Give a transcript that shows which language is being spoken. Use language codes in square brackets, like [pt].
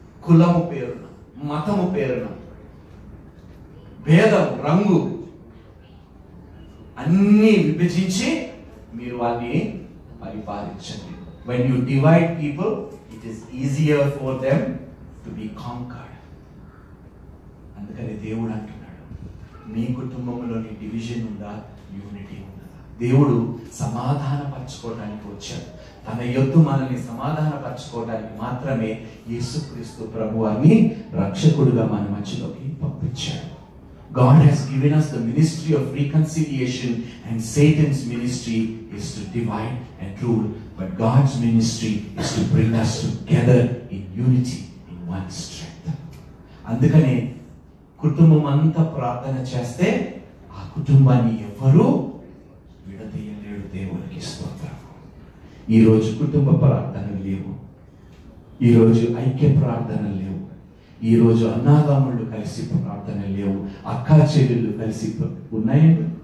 [te] కులము పేరున, మతము పేరున, భేదం, రంగు అన్ని విభజించి మీరు వారిని పరిపాలించండి. [en] When you divide people, it is easier for them to be conquered. [te] అందుకని దేవుడు అంటున్నాడు, మీ కుటుంబంలోని డివిజన్ ఉందా, యూనిటీ ఉందా? దేవుడు సమాధానపరచుకోవడానికి వచ్చాడు. తన యొద్ద మనల్ని సమాధానపరచుకోవడానికి మాత్రమే యేసుక్రీస్తు ప్రభువాన్ని రక్షకుడుగా మన మధ్యలోకి పంపించాడు. [en] God has given us the ministry of reconciliation, and Satan's ministry is to divide and rule, but God's ministry is to bring us together in unity, in one strength. [te] అందుకనే కుటుంబం అంతా ప్రార్థన చేస్తే ఆ కుటుంబాన్ని ఎవరు విడదీయలేడు. దేవునికి స్తోత్రం. ఈరోజు కుటుంబ ప్రార్థనలు లేవు, ఈరోజు ఐక్య ప్రార్థనలు లేవు, ఈరోజు అన్నాదమ్ముళ్ళు కలిసి ప్రార్థనలు లేవు, అక్కా చెల్లెళ్ళు కలిసి ఉన్నాయండి.